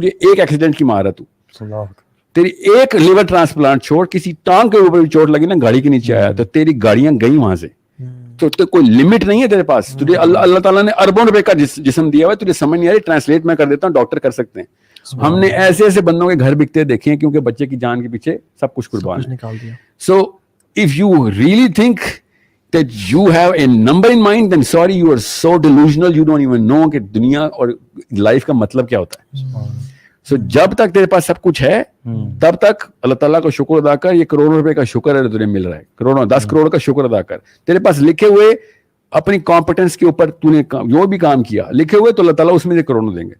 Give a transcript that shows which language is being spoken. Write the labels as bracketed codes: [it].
[hi] तुझे एक एक्सीडेंट की मार है, तू तेरी एक लिवर ट्रांसप्लांट छोड़, किसी टांग के ऊपर भी चोट लगी ना, गाड़ी के नीचे आया, तो तेरी गाड़ियां गई वहां से। तो कोई लिमिट नहीं है तेरे पास। तुझे अल्लाह ताला ने अरबों रुपए का जिस्म दिया हुआ है, तुझे समझ नहीं आ रही, ट्रांसलेट मैं कर देता हूँ, डॉक्टर कर सकते हैं। हमने ऐसे ऐसे बंदों के घर बिकते देखे हैं, क्योंकि बच्चे की जान के पीछे सब कुछ कुर्बान है। [en] so if you really think that you have a number in mind, then sorry, you are so delusional, you don't even know [hi] कि दुनिया और लाइफ का मतलब क्या होता है। [en] So [hi] जब तक तेरे पास सब कुछ है, तब तक अल्लाह ताला का शुक्र अदा कर। ये करोड़ों रुपए का शुक्र है तुझे मिल रहा है, करोड़ों 10 करोड़ का शुक्र अदा कर। तेरे पास लिखे हुए अपनी कॉम्पिटेंस के ऊपर तूने जो भी काम किया लिखे हुए, तो अल्लाह ताला उसमें से करोड़ों देंगे।